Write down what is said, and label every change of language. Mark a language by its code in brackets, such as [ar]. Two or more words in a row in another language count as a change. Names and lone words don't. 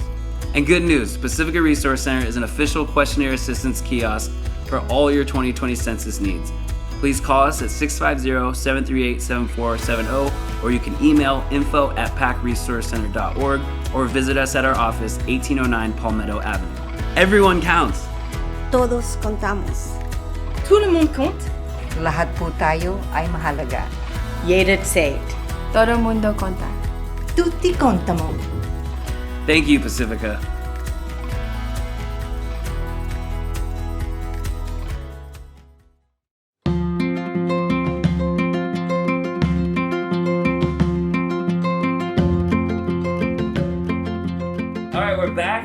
[en] And good news, Pacifica Resource Center is an official questionnaire assistance kiosk for all your 2020 census needs. Please call us at 650-738-7470, or you can email info@pacresourcecenter.org or visit us at our office, 1809 Palmetto Avenue. Everyone counts. [es] Todos contamos. [fr] Tout le monde compte. [tl] Lahat po tayo ay mahalaga. [de] Jeder zählt. [pt] Todo mundo conta. [it] Tutti contano. [en] Thank you, Pacifica. We're back.